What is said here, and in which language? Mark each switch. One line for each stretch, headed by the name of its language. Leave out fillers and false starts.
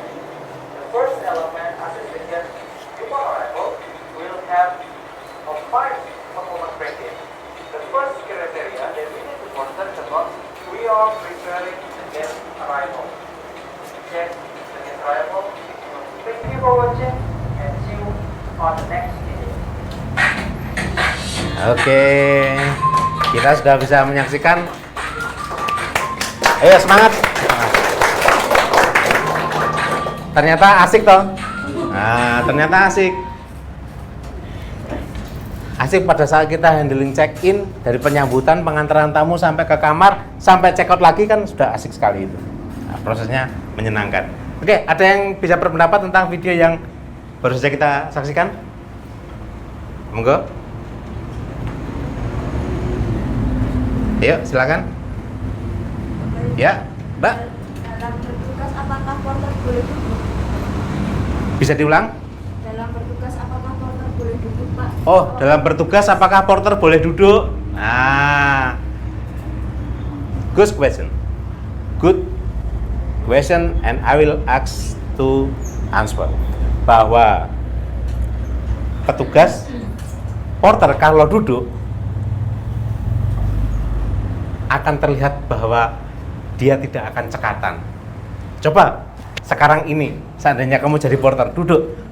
English: The first element, assess the guest before arrival, will have five performance criteria. The first criteria that we need to consider about, we are preparing the guest arrival. Check the guest arrival. Thank you for watching and see you on the next video.
Indonesian: Oke, kita sudah bisa menyaksikan. Ayo semangat. Ternyata asik toh. Nah, ternyata asik. Asik pada saat kita handling check-in, dari penyambutan, pengantaran tamu sampai ke kamar, sampai check-out lagi kan sudah asik sekali itu. Nah, prosesnya menyenangkan. Oke, ada yang bisa berpendapat tentang video yang baru saja kita saksikan? Monggo. Ayo, silakan. Ya, Mbak. Dalam bertugas apakah porter boleh duduk? Bisa diulang? Dalam bertugas apakah porter boleh duduk, Pak? Oh, dalam bertugas apakah porter boleh duduk? Nah,
English: good question. Good question and I will ask to answer.
Indonesian: Bahwa petugas porter kalau duduk akan terlihat bahwa dia tidak akan cekatan. Coba sekarang ini, seandainya kamu jadi porter, duduk.